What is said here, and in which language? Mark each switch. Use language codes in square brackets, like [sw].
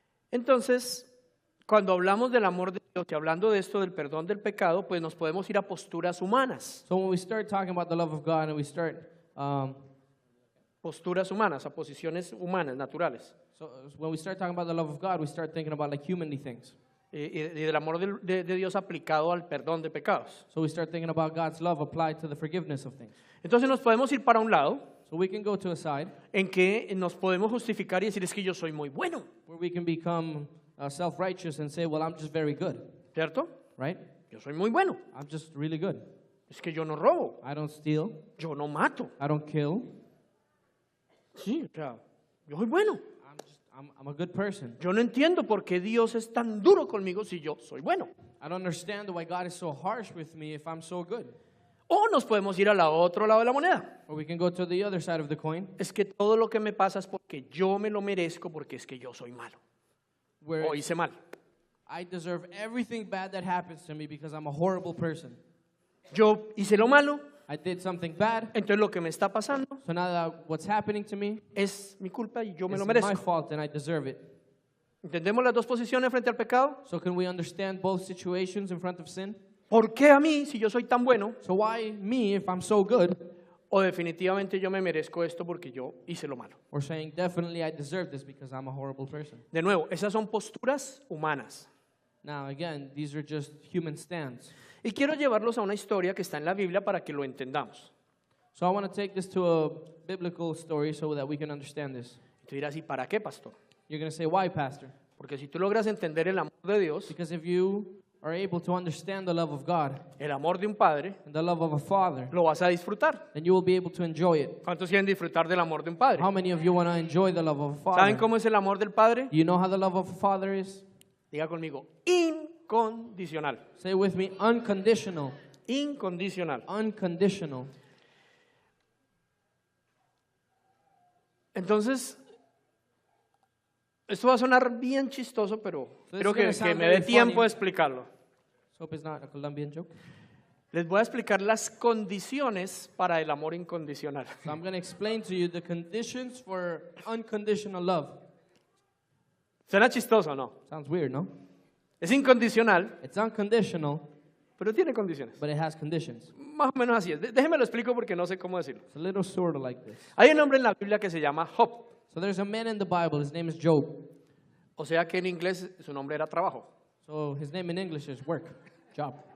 [es] Entonces, cuando hablamos del amor de Dios y hablando de esto del perdón del pecado, pues nos podemos ir a posturas humanas. [en] So when we start talking about the love of God and we start, [es] Posturas humanas, a posiciones humanas, naturales. [en] when we start talking about the love of God, we start thinking about like humanly things. [es] y del amor de Dios aplicado al perdón de pecados. [en] So we start thinking about God's love applied to the forgiveness of things. [es] Entonces nos podemos ir para un lado [en] So we can go to a side [es] en que nos podemos justificar y decir es que yo soy muy bueno, [en] where we can become self-righteous and say, well, I'm just very good, [es] ¿cierto? [en] right? [es] Yo soy muy bueno. [en] I'm just really good. [es] Es que yo no robo, [en] I don't steal. [es] yo no mato. [en] I don't kill. [es] Sí, o sea, yo soy bueno. [en] I'm a good person. [es] Yo no entiendo por qué Dios es tan duro conmigo si yo soy bueno. [en] I don't understand why God is so harsh with me if I'm so good. [es] O nos podemos ir al otro lado de la moneda. [en] Or we can go to the other side of the coin, [es] Es que todo lo que me pasa es porque yo me lo merezco, porque es que yo soy malo [en] where [es] o hice mal. [en] I deserve everything bad that happens to me because I'm a horrible person. [es] Yo hice lo malo, [en] I did something bad, [es] entonces lo que me está pasando [en] so now that what's happening to me [es] es mi culpa y yo me [en] is [es] lo [en] my [es] merezco. [en] fault and I deserve it. [es] ¿Entendemos las dos posiciones frente al pecado? [en] So can we understand both situations in front of sin? [es] ¿Por qué a mí si yo soy tan bueno? [en] So why me if I'm so good? [es] O definitivamente yo me merezco esto porque yo hice lo malo. [en] Or saying definitely I deserve this because I'm a horrible person. [es] De nuevo, esas son posturas humanas. [en] Now again, these are just human stands. [es] Y quiero llevarlos a una historia que está en la Biblia para que lo entendamos. [en] So I want to take this to a biblical story so that we can understand this. [es] Y tú dirás, ¿y para qué, pastor? [en] You're going to say, why, Pastor? [es] Porque si tú logras entender el amor de Dios, [en] Because if you are able to understand the love of God [es] el amor de un padre, [en] and the love of a father, [es] lo vas a disfrutar. [en] then you will be able to enjoy it. [es] ¿Cuántos quieren disfrutar del amor de un padre? [en] How many of you want to enjoy the love of a [es] ¿Saben [en] father? [es] cómo es el amor del padre? [en] Do you know how the love of a father is? [es] Diga conmigo, incondicional. [en] Say with me, unconditional. [es] Incondicional. [en] Unconditional. [es] Entonces, esto va a sonar bien chistoso, pero [en] So this is [es] que [en] sound [es] dé [en] very [es] tiempo [en] funny. [es] de explicarlo. [en] So hope it's not a Colombian joke. [es] Les voy a explicar las condiciones para el amor incondicional. [en] So I'm going to explain to you the conditions for unconditional love. [es] ¿Suena chistoso o no? [en] Sounds weird, no? [es] Es incondicional, [en] It's unconditional, [es] pero tiene condiciones. [en] but it has conditions. [es] Más o menos así es. Déjenme lo explico porque no sé cómo decirlo. [en] It's a little sort of like this. [es] Hay un hombre en la Biblia que se llama Job. [en] So there's a man in the Bible, his name is Job. [es] O sea que en inglés su nombre era trabajo. [en] So his name in English is work, job.